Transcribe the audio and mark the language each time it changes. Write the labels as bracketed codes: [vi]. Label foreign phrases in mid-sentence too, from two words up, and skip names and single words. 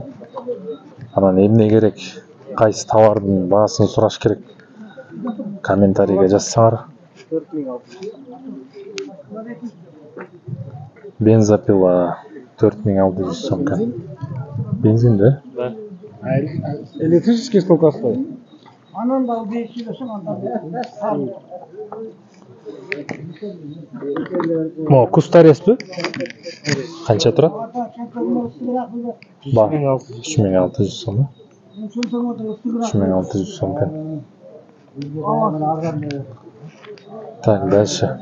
[ky] Анан эмне керек, кайсы товардын баасын сураш керек. Комментарийге жазсаңар. Бензопила 4600 сом экен. Бензин да? Да. [ru] Электрический сколько стоит? [ky] Анан да 500 сом анда. Мо кустареспи? Канча турат? Ба, 3600 сом. 3600 сом экен. [ru] Так, дальше.